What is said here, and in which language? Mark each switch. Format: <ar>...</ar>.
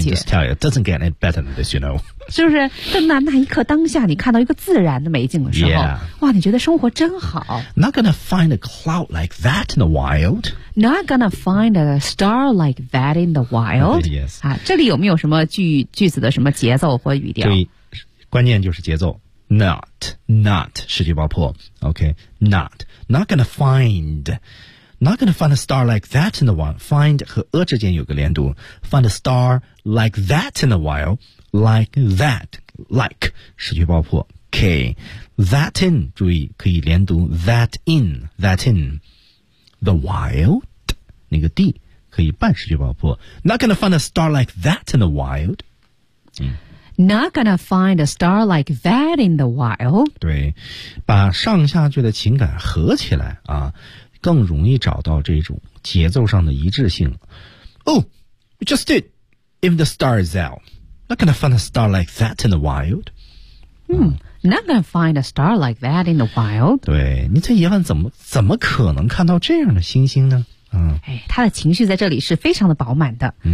<en>I mean, just tell you, doesn't get any better than this, you know？</en> <zh>就是在那一刻当下，你看到一个自然的美景的时候，</zh> <en>yeah.</en> <zh>哇，你觉得生活真好。</zh> <en>Not gonna find a cloud like that in the wild. Not gonna find a star like that in the wild. Yes，</en> <zh>啊，这里有没有什么句子的什么节奏或语调？对，关键就是节奏。</zh> <en>Not</en> <zh>失去爆破</zh> <en>，OK， not gonna find a star like that in the wild. Find</en> <zh>和</zh> <en>a</en> <zh>之间有个连读</zh> <en>，find a star like that in the wild, like</en> <zh>失去爆破</zh> <en>，K that in</en> <zh>注意可以连读</zh> <en>that in the wild</en> <zh>那个</zh> <en>D</en> <zh>可以半失去爆破</zh> <en>，not gonna find a star like that in the wild、 Not gonna find a star like that in the wild.</en> <zh>对，把上下句的情感合起来啊，更容易找到这种节奏上的一致性。</zh> <en>Oh, you just did. Even the star is out. Not gonna find a star like that in the wild. Not gonna find a star like that in the wild.</en> <zh>对，你在野外怎么可能看到这样的星星呢？哎，他的情绪在这里是非常的饱满的。</zh>